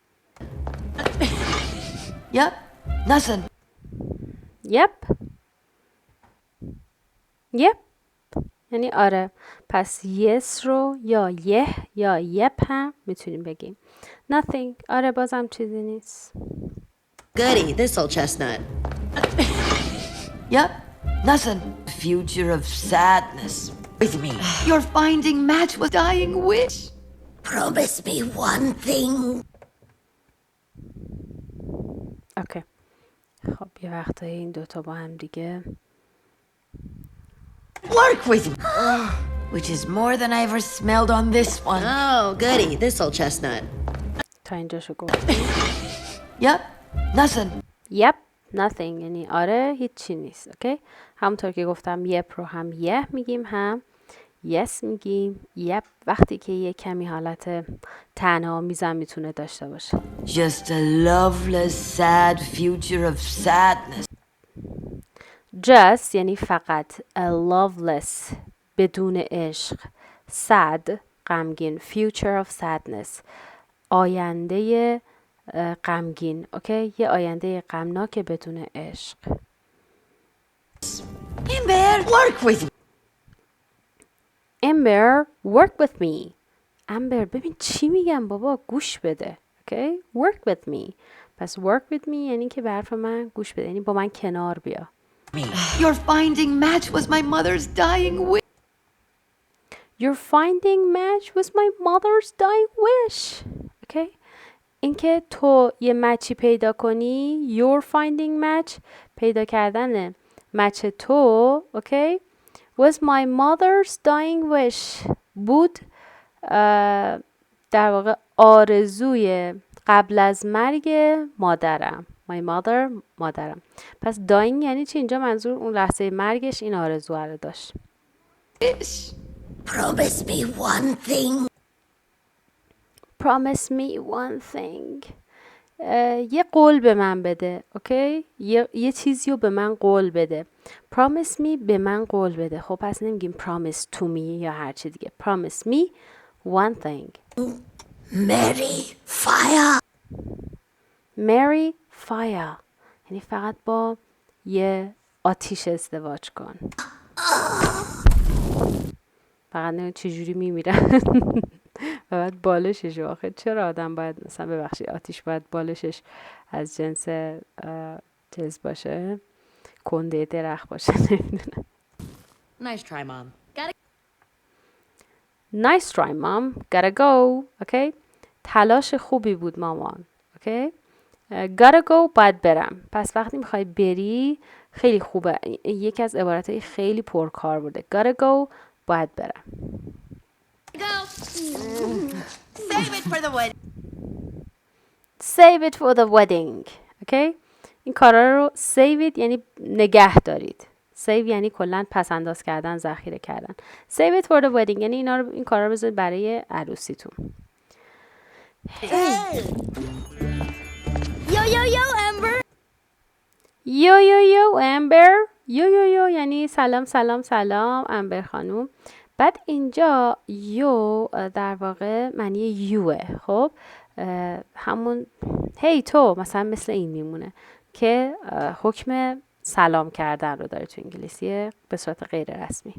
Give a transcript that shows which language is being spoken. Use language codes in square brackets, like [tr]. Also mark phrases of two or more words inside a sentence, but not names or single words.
[en] Yep, nothing. Yep. Yep. [fa] یعنی آره. پس yes رو یا یا yep هم میتونیم بگیم. Nothing. آره بازم چیزی نیست. [en] Goody, this old chestnut. Yep, nothing. Future of sadness. With me. Your finding match was dying wish. Promise me one thing. [fa] اوکی. خب یه وقتایی این دوتا با هم دیگه [en] Work with me. Which is more than I ever smelled on this one. Oh, goody, this old chestnut. [fa] تا اینجاشو گفت. [en] Yep, nothing. Yep. Nothing. [fa] یعنی آره هیچی نیست. اوکی. همونطور که گفتم yep رو هم میگیم هم yes میگیم. yep وقتی که یه کمی حالت طعنه‌آمیزم میتونه داشته باشه. [en] Just a loveless, sad future of sadness. [fa] Just یعنی فقط [en] a loveless [fa] بدون عشق sad غمگین [en] future of sadness [fa] آینده غمگین. اوکی، یه آینده غمناک بدون عشق. [en] Ember, work with me. Ember work with me. [fa] Amber ببین چی میگم بابا، گوش بده. اوکی، [en] work with me. [fa] پس [en] work with me [fa] یعنی که به حرف من گوش بده، یعنی با من کنار بیا. [en] Your finding match was my mother's dying wish. Your finding match was my mother's dying wish. [fa] اوکی، اینکه تو یه مچی پیدا کنی، [en] your finding match [fa] پیدا کردن مچ تو، اوکی، [en] was my mother's dying wish [fa] بود در واقع آرزوی قبل از مرگ مادرم. [en] my mother [fa] مادرم. پس dying یعنی چی؟ اینجا منظور اون لحظه مرگش این آرزو رو داشت. [en] Promise me one thing. promise me one thing. [fa] یه قول به من بده. اوکی؟ یه چیزی رو به من قول بده. [en] promise me [fa] به من قول بده. خب پس نمیگیم [en] promise to me [fa] یا هر چی دیگه. [en] promise me one thing. Marry fire. marry fire [fa] یعنی فقط با یه آتیش ازدواج کن. فقط نمید چجوری میمیرن. باید بالشش آخه چرا آدم باید مثلا ببخشید آتیش باید بالشش از جنس چیز باشه، کنده درخت باشه. نمیدونم. [en] Nice try, Mom. Nice try mom. Gotta go. Okay. [fa] تلاش خوبی بود مامان. [en] Okay. Gotta go [fa] باید برم. پس وقتی میخوای بری خیلی خوبه. یکی از عبارتهای خیلی پرکار بوده. [en] Gotta go [fa] باید برم. [en] Go. Save it for the wedding. Save it for the wedding. Okay. [fa] این کارا رو [en] save it [fa] یعنی نگه دارید. save یعنی کلاً پس انداز کردن، ذخیره کردن. [en] save it for the wedding [fa] یعنی این کارا رو بذارید برای عروسیتون. [en] Yo, yo, yo, Amber. yo yo yo [fa] امبر. [en] yo yo yo [fa] یعنی سلام سلام سلام امبر خانوم. بعد اینجا یو در واقع معنی یوه. خب همون هی تو مثلا مثل این میمونه که حکم سلام کردن رو داره تو انگلیسی به صورت غیر رسمی.